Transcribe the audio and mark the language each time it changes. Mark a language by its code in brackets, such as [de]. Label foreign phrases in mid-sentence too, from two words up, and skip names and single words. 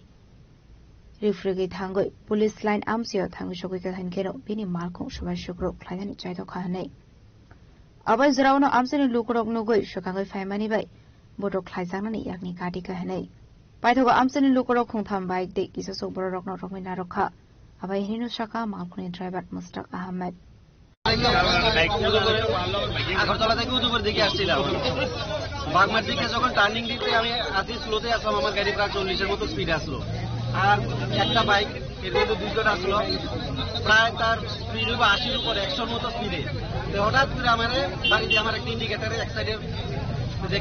[trp] Rifrigi thangoi police line amseo thangu shogui ka henkino bini malkhong sobai shukro khlaidani chaito kha henei. Abai zrawono amseni lukurok nugoi shokangai faimani bai bodo khlaijangani yakni kati ka henei paithoga amseni lukurok khungtham bike de kisasuk borok no romina rokha abai hinu shaka malkhuni driver Mustaq Ahmed [bn] আগরতলা থেকে উদয়পুর দিকে আসছিলাম বাগমার দিকে যখন টার্নিং দিতে আমি আজকে স্লোতে আসলাম আমার গাড়ি প্রায় 40-এর মতো স্পিড আসলো আর একটা বাইক এর মধ্যে দুজন আসলো প্রায় তার স্পিড 80-এর উপরে 100-এর মতো স্পিডে তো হঠাৎ করে আমার বাড়িতে আমার একটা ইন্ডিকেটারের এক সাইডে যে